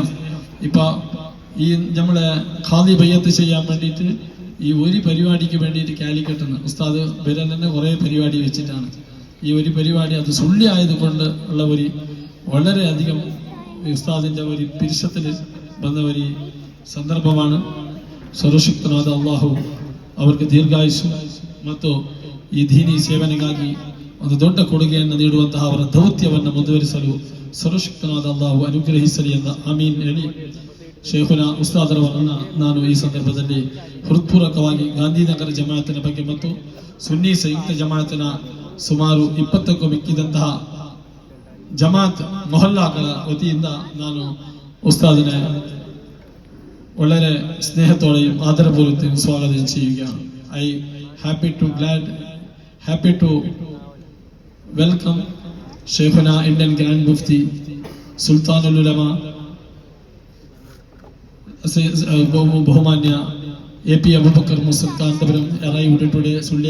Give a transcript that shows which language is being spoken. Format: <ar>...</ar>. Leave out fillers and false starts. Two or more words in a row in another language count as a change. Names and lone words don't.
<ml>ഇപ്പൊ ഈ നമ്മളെ ഖാദി ബയ്യത്ത് ചെയ്യാൻ വേണ്ടിയിട്ട് ഈ ഒരു പരിപാടിക്ക് വേണ്ടിയിട്ട് കാലിക്കട്ടുന്ന ഉസ്താദ് വരാൻ തന്നെ കുറെ പരിപാടി വെച്ചിട്ടാണ് ഈ ഒരു പരിപാടി. അത് സുള്ളി ആയതുകൊണ്ട് ഉള്ള ഒരു വളരെയധികം ഉസ്താദിന്റെ ഒരു പിരിശത്തിൽ വന്ന ഒരു ಸಂದರ್ಭമാണ്.</ml> <kn>ಸರ್ವಶಕ್ತನಾದ ಅಲ್ಲಾಹು ಅವರಿಗೆ ದೀರ್ಘಾಯುಷು ಮತ್ತು ಈ ದೀನಿ ಸೇವನೆಗಾಗಿ ಒಂದು ದೊಡ್ಡ ಕೊಡುಗೆಯನ್ನು ನೀಡುವಂತಹ ಅವರ ದೌತ್ಯವನ್ನು ಮುಂದುವರಿಸಲು ಸರ್ವಶಕ್ತನಾದ ಅಲ್ಲಾಹು ಅನುಗ್ರಹಿಸಲಿ ಎಂದ ಆಮೀನ್ ಹೇಳಿ, ಶೇಖುನಾ ಉಸ್ತಾದರವರನ್ನ ನಾನು ಈ ಸಂದರ್ಭದಲ್ಲಿ ಹೃತ್ಪೂರ್ವಕವಾಗಿ ಗಾಂಧಿನಗರ ಜಮಾಅತಿನ ಬಗ್ಗೆ ಮತ್ತು ಸುನ್ನಿ ಸಂಯುಕ್ತ ಜಮಾಅತಿನ ಸುಮಾರು 20ಕ್ಕೂ ಮಿಕ್ಕಿದಂತಹ ಜಮಾತ್ ಮೊಹಲ್ಲಾಗಳ ವತಿಯಿಂದ ನಾನು</kn> <ml>ഉസ്താദിനെ വളരെ സ്നേഹത്തോടെയും ആദരപൂർവ്വം സ്വാഗതം ചെയ്യുകയാണ്.</ml> <en>ഐ happy to welcome Sheikhuna Indian Grand Mufti Sultanul Ulama Bahumanya AP Abubakar Musa Kantapuram arrived today Sulya.</en>